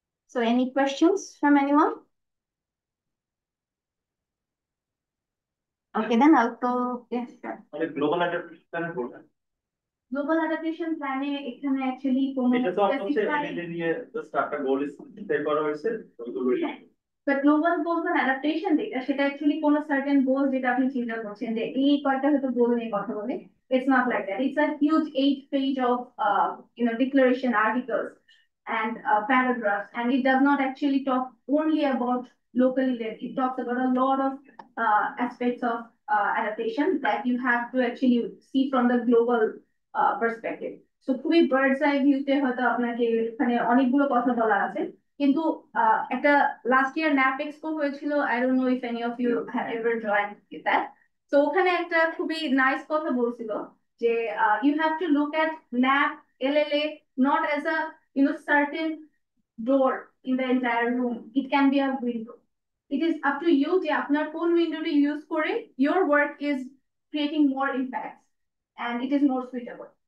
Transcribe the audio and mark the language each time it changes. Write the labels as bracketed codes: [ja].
[en] So any questions from anyone? Okay, then I'll go. Yes, sure. [bn] Global adaptation plan করবেন [en] Global adaptation plan [bn] এখানে [en] actually [bn] কোনো এটা তো আপনাদের [en] specified [bn] এমএলএ নিয়ে জাস্ট একটা গোল সেট করা হয়েছে ওইগুলো [en] but global goals and adaptation data [bn] সেটা actually কোনো [en] certain goals [bn] যেটা আপনি চিন্তা করছেন যে এই কয়টা হয়তো goal নিয়ে কথা বলে. [en] It's not like that. It's a huge 8-page of declaration articles and paragraphs, and it does not actually talk only about locally led. It talks about a lot of aspects of adaptation that you have to actually see from the global perspective. [bn] So খুবই [en] bird's eye view [bn] তে হয়তো আপনাকে এখানে অনেকগুলো কথা বলা আছে, কিন্তু একটা লাস্ট ইয়ার ন্যাপ এক্সপো হয়েছিল. [en] I don't know if any of you have ever joined that. [bn] তো ওখানে একটা খুবই নাইস কথা বলছিল যে [en] You have to look at nap LLA not as a certain door in the entire room. It can be a window. It is up to you [bn] যে আপনার কোন উইন্ডোটা ইউজ করে [en] your work is creating more impact and it is more suitable.